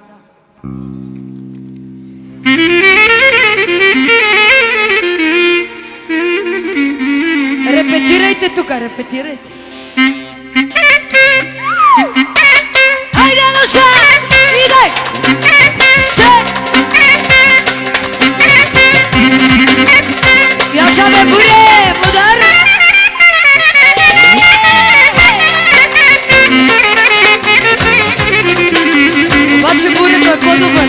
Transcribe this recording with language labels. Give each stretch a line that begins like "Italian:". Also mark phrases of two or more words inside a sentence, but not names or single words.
Bulgarian: Репетирайте тук, репетирайте. Айде, Алоша! Идай! Се! Я саме буре, мудар! Обаче бурето е по-добър.